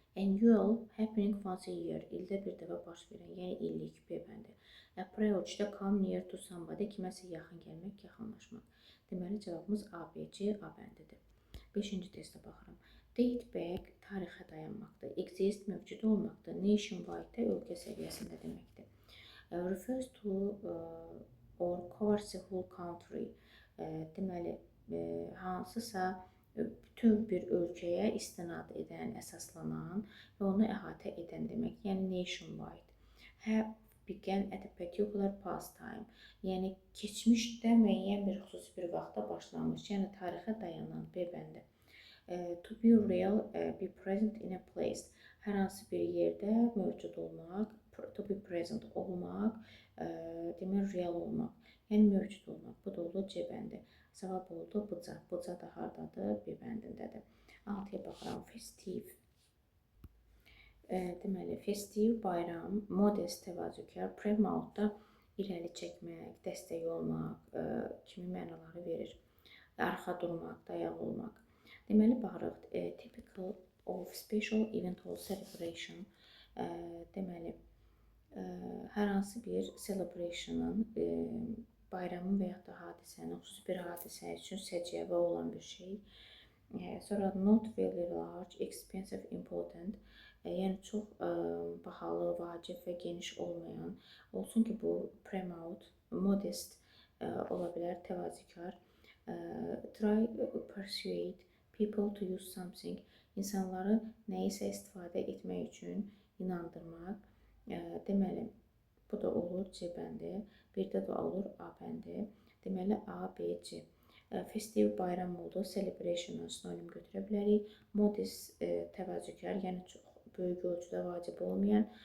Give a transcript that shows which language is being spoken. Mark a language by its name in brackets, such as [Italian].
[Azerbaijani] Annual, [English] happening once a year, [Azerbaijani] ildə bir dəfə baş verən, yəni illik B bəndi. Approach-da [English] come near to somebody, [Azerbaijani] kiməsə yaxın gəlmək, yaxınlaşmaq. Deməli, cavabımız A, B, C, A bəndidir. 5-ci testə baxıram. Date back, tarixə dayanmaqdır. Exist, mövcud olmaqdır. Nationwide, ölkə səviyyəsində deməkdir. [English] Refers to or covers the whole country. [Azerbaijani] Deməli, hansısa bütün bir ölkəyə istinad edən, əsaslanan və onu əhatə edən demək, yəni nationwide. [English] Have began at a particular past time, [Azerbaijani] yəni keçmişdə müəyyən bir xüsusi bir vaxtda başlamış, yəni tarixə dayanan B bəndi. [English] To be real, be present in a place, [Azerbaijani] hər hansı bir yerdə mövcud olmaq, [English] to be present [Azerbaijani] olmaq, demək real olmaq, yəni mövcud olmaq. Bu da oldu C bəndi. Cavab oldu Buca. Buca da hardadır? B bəndindədir. 6-ya baxıram. Festive. Deməli, festive, bayram, modest, təvazökar, promote-da irəli çəkmək, dəstək olmaq kimi mənaları verir. Arxa durmaq, dayaq olmaq. Deməli, baxırıq. [English] Typical of special event or celebration. [Azerbaijani] Deməli, hər hansı bir celebration'ın, bayramın və yaxud da hadisənin, xüsusi bir hadisə üçün səciyyəvi olan bir şey. Sonra [English] not very large, expensive, important. [Azerbaijani] Yəni çox bahalı, vacib və geniş olmayan, olsun ki, bu promote, modest ola bilər, təvazökar. [English] Try persuade people to use something. [Azerbaijani] İnsanları nəyisə istifadə etmək üçün inandırmaq. Deməli, bu da olur C bəndi. Bir də olur A bəndi. Deməli, A, B, C. Festiv, bayram oldu. Celebration sinonim götürə bilərik. Modest, təvazökar, yəni çox böyük ölçüdə vacib olmayan.